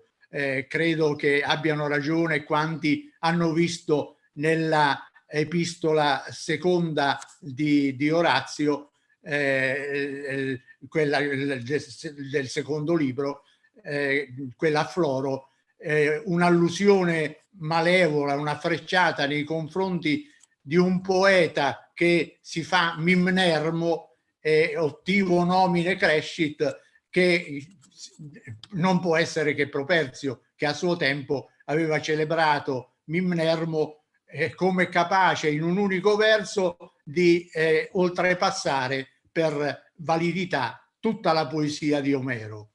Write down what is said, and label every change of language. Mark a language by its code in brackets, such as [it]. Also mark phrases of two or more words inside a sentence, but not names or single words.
[it] Credo che abbiano ragione quanti hanno visto nella epistola seconda di Orazio, quella del secondo libro, quella a Floro, un'allusione malevola, una frecciata nei confronti di un poeta che si fa mimnermo e [la] ottivo nomine crescit, [it] che non può essere che Properzio, che a suo tempo aveva celebrato Mimnermo come capace in un unico verso di oltrepassare per validità tutta la poesia di Omero.